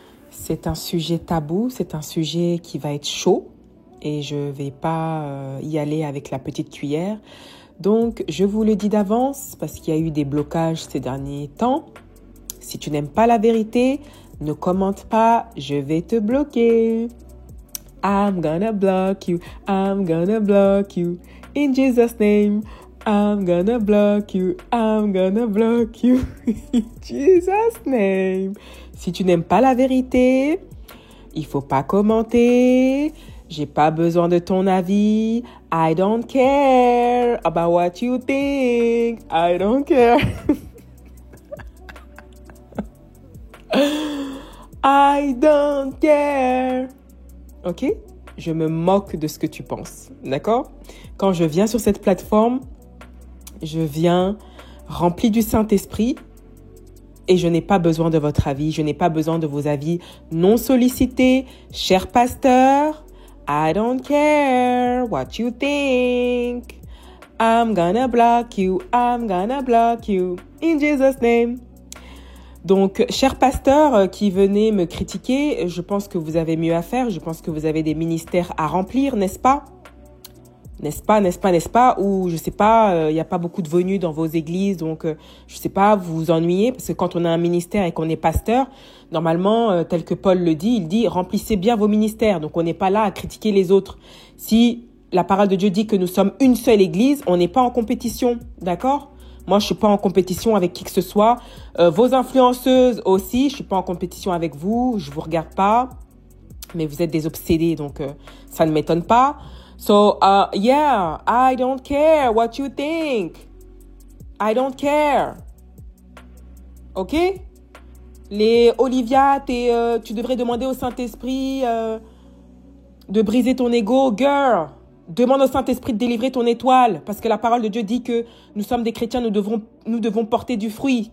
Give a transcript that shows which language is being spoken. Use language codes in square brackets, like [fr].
[fr] C'est un sujet tabou, c'est un sujet qui va être chaud et je ne vais pas y aller avec la petite cuillère. Donc, je vous le dis d'avance parce qu'il y a eu des blocages ces derniers temps. Si tu n'aimes pas la vérité, ne commente pas, je vais te bloquer. [en] I'm gonna block you, I'm gonna block you, in Jesus' name. I'm gonna block you, I'm gonna block you, in Jesus' name. [fr] Si tu n'aimes pas la vérité, il faut pas commenter. J'ai pas besoin de ton avis. [en] I don't care about what you think. I don't care. I don't care. Ok? [fr] Je me moque de ce que tu penses. D'accord? Quand je viens sur cette plateforme, je viens rempli du Saint-Esprit et je n'ai pas besoin de votre avis. Je n'ai pas besoin de vos avis non sollicités. Cher pasteur, [en] I don't care what you think. I'm gonna block you. I'm gonna block you. In Jesus' name. [fr] Donc, cher pasteur qui venez me critiquer, je pense que vous avez mieux à faire. Je pense que vous avez des ministères à remplir, n'est-ce pas? N'est-ce pas? Ou je sais pas, il n'y a pas beaucoup de venus dans vos églises, donc je sais pas, vous vous ennuyez parce que quand on a un ministère et qu'on est pasteur, normalement, tel que Paul le dit, il dit remplissez bien vos ministères. Donc on n'est pas là à critiquer les autres. Si la parole de Dieu dit que nous sommes une seule église, on n'est pas en compétition, d'accord? Moi, je suis pas en compétition avec qui que ce soit. Vos influenceuses aussi, je suis pas en compétition avec vous, je vous regarde pas, mais vous êtes des obsédés, donc ça ne m'étonne pas. [en] So, yeah, I don't care what you think. I don't care. OK? [fr] Les Olivia, tu devrais demander au Saint-Esprit de briser ton ego. Girl, demande au Saint-Esprit de délivrer ton étoile. Parce que la parole de Dieu dit que nous sommes des chrétiens, nous devons porter du fruit.